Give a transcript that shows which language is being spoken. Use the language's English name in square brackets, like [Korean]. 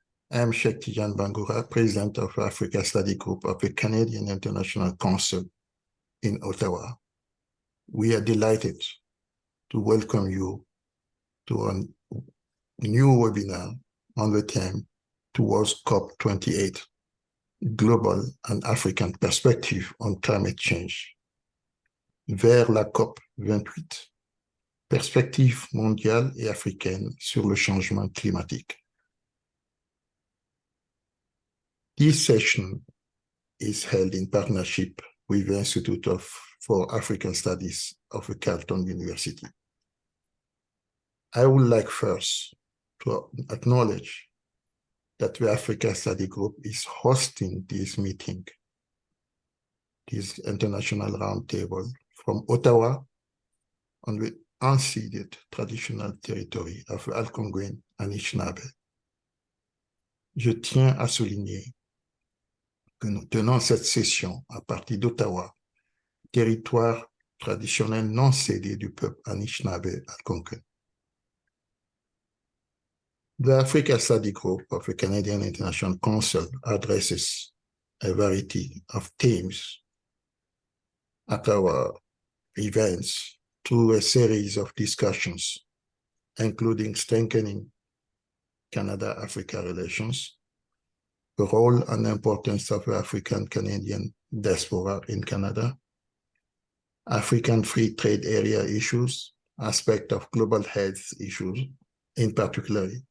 [English] I'm Sheikh Tijan Bangura, President of Africa Study Group of the Canadian International Council in Ottawa. We are delighted to welcome you to a new webinar on the theme towards COP28, Global and African Perspective on Climate Change. [French] Vers la COP28, perspective mondiale et africaine sur le changement climatique. [English] This session is held in partnership with the Institute for African Studies of the Carleton University. I would like first to acknowledge that the Africa Study Group is hosting this meeting, this international roundtable from Ottawa on the unceded traditional territory of the Algonquin and Anishinaabe. [French] Je tiens à souligner que nous tenons cette session à partir d'Ottawa, territoire traditionnel non cédé du peuple Anishinaabe Algonquin. [English] The Africa Study Group of the Canadian International Council addresses a variety of themes at our events through a series of discussions, including strengthening Canada-Africa relations, the role and importance of the African-Canadian diaspora in Canada, African Free Trade Area issues, aspect of global health issues, in particular